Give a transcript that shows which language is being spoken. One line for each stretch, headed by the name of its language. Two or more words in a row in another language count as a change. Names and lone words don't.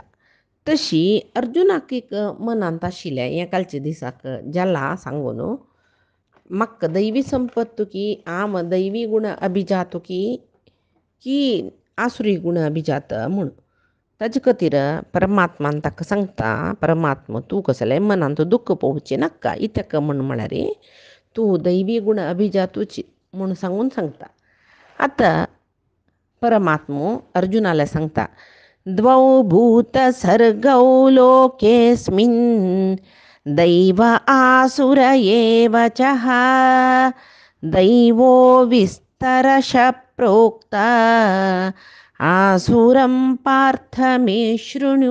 Konkani: तशी अर्जुनाक एक मनांत आशिल्लें हें कालचे दिसाक जाला सांगून, म्हाका दैवी संपत्त की आम दैवी गुण अभिजात की आसुरी गुण अभिजात म्हूण. ताजे खातीर परमात्मान ताका सांगता, परमात्मा तूं कसलें मनांत दुख्ख पोवचें नाका, इतक म्हळ्यार तूं दैवी गुण अभिजातूच म्हूण सांगता. आतां परमात्मो अर्जुनाला सांगता,
Sanskrit: द्वौ भूत सर्गौ लोकेस्मिन् दैव आसुर एव चः दैवो विस्तरश प्रोक्ता आसुरं पार्थ मे शृणु.